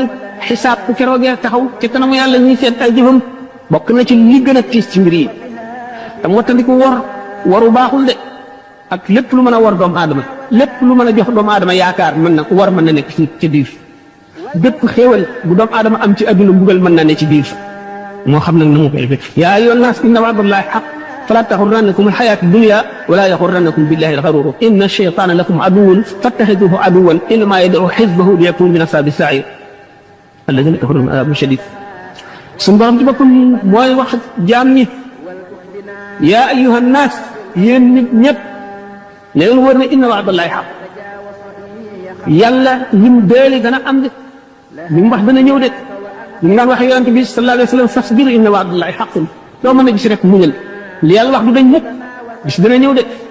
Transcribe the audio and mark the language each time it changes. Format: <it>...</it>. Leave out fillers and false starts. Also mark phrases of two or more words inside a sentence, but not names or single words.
<wo>xisaab bu keroogee taxaw ci kanamu yàlla ñuy seet ay jëfam bokk na ci li gën a tiis ci mbir yi te wattandiku waru baaxul de ak lépp lu mën a war doomu aadama lépp lu mën a jox doomu aadama yaakaar mën na nekk ci biir bépp xéewal bu doomu aadama am ci adduna mbugal mën na ne ci biir moo xam nag na mu koy defee</wo> <ar>يا أيها الناس إن وعد الله حق فلا تغرنكم الحياة الدنيا ولا يغرنكم بالله الغرور إن الشيطان لكم عدو فاتخذوه عدوا إنما يدعو حزبه ليكونوا من أصحاب السعير الذين كفروا لهم عذاب شديد</ar> <wo>suñu borom ci boppam mooy wax jaam ñi</wo> <ar>يا أيها الناس</ar> <wo>yéen nit ñëpp ne leen wër ne</wo> <ar>إن وعد الله حق</ar> <wo>yàlla lim deeli dana am de li mu wax dana ñëw de li mu daan wax yonent bi</wo> <ar>صلى الله عليه وسلم فاصبر إن وعد الله حق</ar> <wo>doo mën a gis rek muñal li yàlla wax du dañ mukk bis dana ñëw de</wo>